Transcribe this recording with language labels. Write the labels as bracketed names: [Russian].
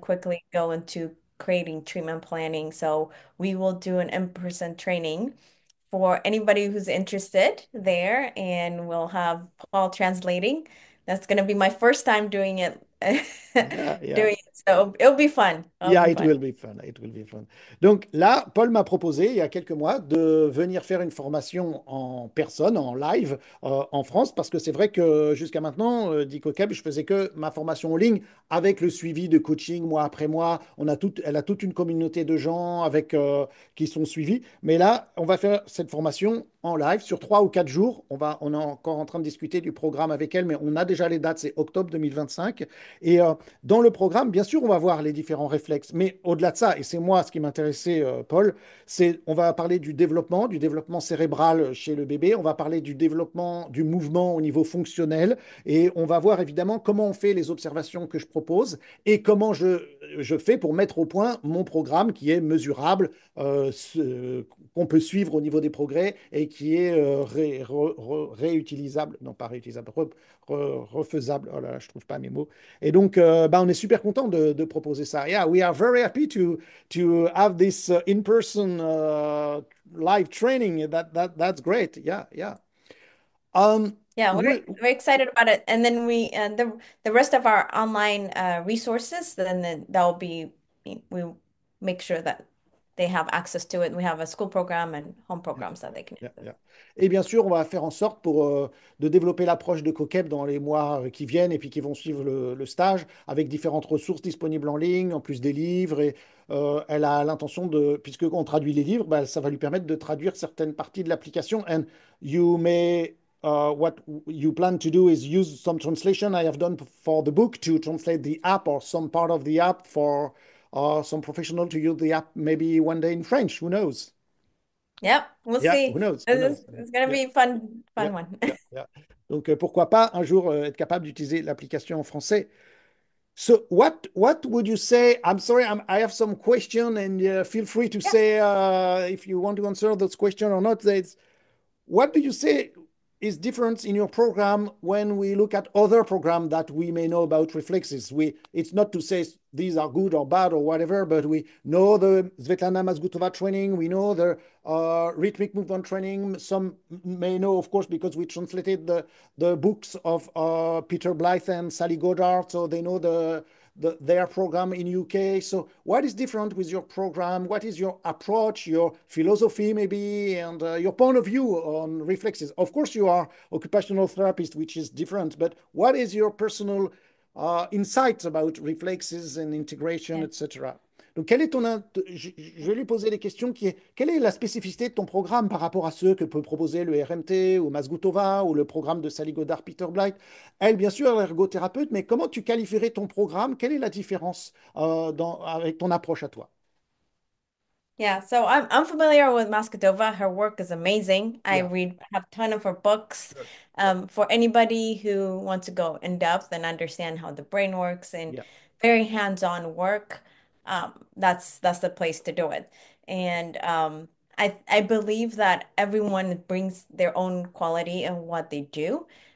[English] quickly go into creating treatment planning. So we will do an in-person training for anybody who's interested there, and we'll have Paul translating. That's going to be my first time doing it, Yeah, yeah. doing it. So it'll be fun. It'll Yeah, be it fun. will be fun. It will be fun. [French] Donc là, Paul m'a proposé il y a quelques mois de venir faire une formation en personne, en live, en France, parce que c'est vrai que jusqu'à maintenant, dit Kokeb, je faisais que ma formation en ligne avec le suivi de coaching mois après mois. Elle a toute une communauté de gens avec qui sont suivis. Mais là, on va faire cette formation en live sur 3 ou 4 jours. On est encore en train de discuter du programme avec elle, mais on a déjà les dates. C'est octobre 2025. Et dans le programme, bien sûr, on va voir les différents réflexes, mais au-delà de ça, et c'est moi ce qui m'intéressait, Paul, c'est on va parler du développement cérébral chez le bébé, on va parler du développement du mouvement au niveau fonctionnel, et on va voir évidemment comment on fait les observations que je propose et comment je fais pour mettre au point mon programme qui est mesurable, qu'on peut suivre au niveau des progrès et qui est réutilisable, non pas réutilisable, refaisable. Oh là là, je trouve pas mes mots. Et donc, bah, on est super content de proposer ça. [English] Yeah, we are very happy to have this in-person live training. That's great. Yeah, yeah. Um, Yeah, we, we're excited about it. And then the rest of our online resources, then that'll be we make sure that they have access to it. We have a school program and home Yeah, programs that they can yeah, access. yeah. [French] Et bien sûr, on va faire en sorte de développer l'approche de Kokeb dans les mois qui viennent et puis qui vont suivre le stage avec différentes ressources disponibles en ligne, en plus des livres. Et elle a l'intention de, puisque on traduit les livres, bah, ça va lui permettre de traduire certaines parties de l'application. [English] And you may, what you plan to do is use some translation I have done for the book to translate the app or some part of the app for some professional to use the app maybe one day in French. Who knows? Yep, we'll Yeah, who knows? Who This knows? is it's gonna Yeah, be fun, yeah, fun one. yeah, yeah. [French] Donc, pourquoi pas un jour être capable d'utiliser l'application en français. [English] So, what would you say? I'm sorry, I have some question, and feel free to Yeah. say if you want to answer those questions or not. What do you say is different in your program when we look at other programs that we may know about reflexes? It's not to say these are good or bad or whatever, but we know the Svetlana Mazgutova training, we know the rhythmic movement training. Some may know, of course, because we translated the books of Peter Blythe and Sally Goddard, so they know their program in UK. So what is different with your program? What is your approach, your philosophy maybe, and your point of view on reflexes? Of course, you are occupational therapist, which is different, but what is your personal insights about reflexes and integration, Yeah. etc.? [French] Donc, quel est je vais lui poser des questions quelle est la spécificité de ton programme par rapport à ceux que peut proposer le RMT ou Mazgutova ou le programme de Sally Goddard, Peter Blight? Elle, bien sûr, elle est ergothérapeute, mais comment tu qualifierais ton programme? Quelle est la différence avec ton approche à toi? [English] Yeah, so I'm familiar with Maskadova. Her work is amazing. I Yeah, read have a ton of her books. good. For anybody who wants to go in depth and understand how the brain works and Yeah, very hands-on work, that's the place to do it. And I believe that everyone brings their own quality in what they do.